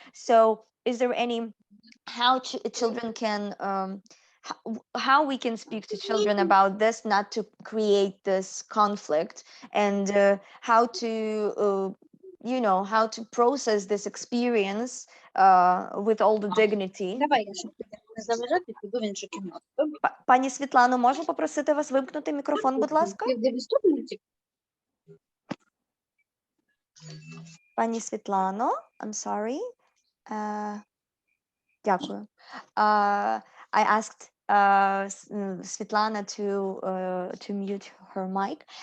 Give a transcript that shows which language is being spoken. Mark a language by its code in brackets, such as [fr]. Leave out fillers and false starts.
[en] So is there any how children can how we can speak to children about this, not to create this conflict, and how to process this experience with all the dignity. [uk] Давай, я щоб не заважати, піду в іншу кімнату. Пані Світлано, можу попросити вас вимкнути мікрофон, будь ласка? Пані Світлано, [en] I'm sorry. [uk] Дякую. [en] I asked Svetlana to mute her mic.